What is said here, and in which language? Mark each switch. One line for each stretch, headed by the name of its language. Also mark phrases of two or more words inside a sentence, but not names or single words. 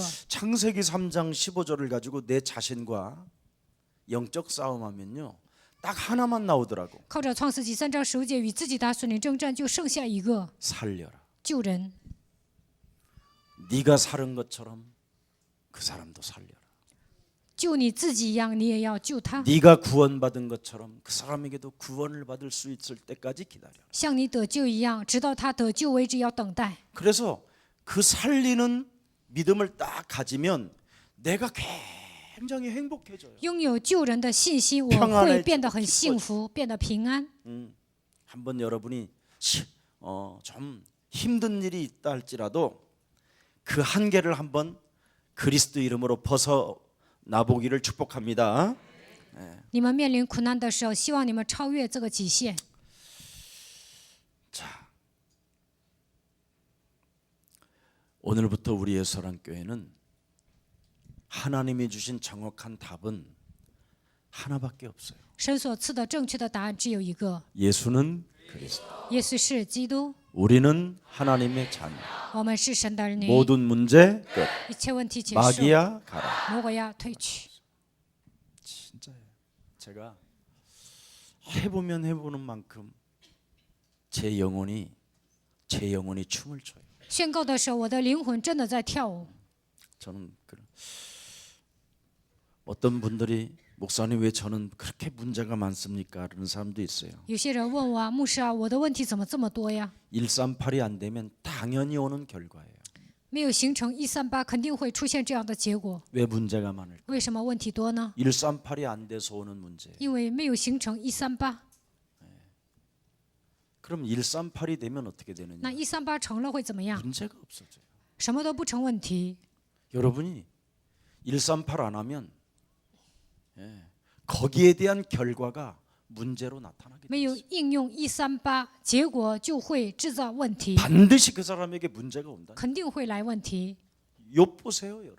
Korean: 창세기 3장 15절을 가지고 내 자신과 영적 싸움하면요. 딱 하나만 나오더라고.
Chinese: 靠着创世纪3章15节与自己打属灵征战，就剩下一个
Korean: 살려라.
Chinese: 救人。
Korean: 네가 살은 것처럼 그 사람도 살려라.
Chinese: 救你自己一样，你也要救他。
Korean: 네가 구원받은 것처럼 그 사람에게도 구원을 받을 수 있을 때까지 기다려.
Chinese: 像你得救一样，直到他得救为止，要等待。
Korean: 그래서 그 살리는 믿음을 딱 가지면 내가 굉장히 행복해져요.
Chinese: 拥有救人的信心，我
Korean: 평안해지고
Chinese: 会变得很幸福，变得平安。
Korean: 한번 여러분이 좀 힘든 일이 있다 할지라도 그 한계를 한번 그리스도 이름으로 벗어나보기를 축복합니다.
Chinese: 你们面临苦难的时候，希望你们超越这个极限。
Korean: 자, 오늘부터 우리 예수사랑교회는 하나님이 주신 정확한 답은 하나밖에 없어요.
Chinese: 神所赐的正确的答案只有一个：
Korean: 예수는 그리스도.
Chinese: 耶稣是基督，
Korean: 우리는 하나님의 자녀.
Chinese: 我们是神的儿女。
Korean: 모든 문제 끝.
Chinese: 一切问题结束，
Korean: 마귀야 가라.
Chinese: 魔鬼要退去。
Korean: 진짜예요. 제가 해보면 해보는 만큼 제 영혼이 춤을 춰요.
Chinese: 宣告的时候，我的灵魂真的在跳舞。
Korean: 저는 어떤 분들이 목사님 왜 저는 그렇게 문제가 많습니까? 그런 사람도 있어요.
Chinese: 有些人问我，牧师啊，我的问题怎么这么多呀？
Korean: 138이 안 되면 당연히 오는 결과예요.
Chinese: 没有形成138，肯定会出现这样的结果。
Korean: 왜 문제가 많을까?
Chinese: 为什么问题多呢？
Korean: 138이 안 돼서 오는 문제.
Chinese: 因为没有形成138。
Korean: 그럼 138이 되면 어떻게
Chinese: 那
Korean: 되느냐?
Chinese: 138成了会怎么样？
Korean: 문제가 없어져요.
Chinese: 什么都不成问题。
Korean: 여러분이 138 안 하면 거기에 대한 결과가 문제로 나타나게
Chinese: 没有
Korean: 돼요.
Chinese: 应用138，结果就会制造问题，
Korean: 반드시 그 사람에게 문제가 온다.
Chinese: 肯定会来问题。
Korean: 욥 보세요, 여러분.